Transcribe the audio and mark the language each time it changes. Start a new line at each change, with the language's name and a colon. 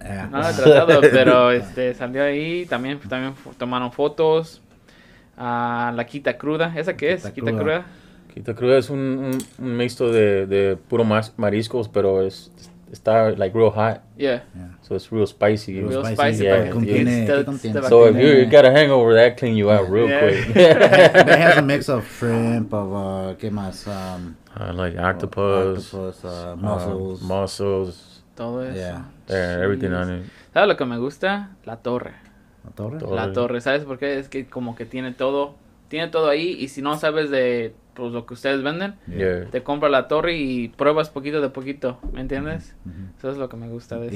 Spanish: No lo he tratado, pero salió ahí. También tomaron fotos. La quita cruda. ¿Esa qué es? Quita cruda. Quita cruda es un mixto de puro mariscos, pero está
English: like real hot. Yeah. So it's real spicy. Real spicy. Yeah.
Spanish: Contiene.
English: So if you got a hangover, that clean you out real quick. It has a mix of shrimp, of
Spanish: ¿qué más?
English: Like octopus, mussels.
Spanish: Todo eso.
English: Yeah, everything on it.
Spanish: ¿Sabes lo que me gusta? La torre. La torre. ¿Sabes por qué? Es que como que tiene todo ahí, y si no sabes de pues lo que ustedes venden, te compras la torre y pruebas poquito de poquito, ¿me entiendes? Eso es lo que me gusta de eso.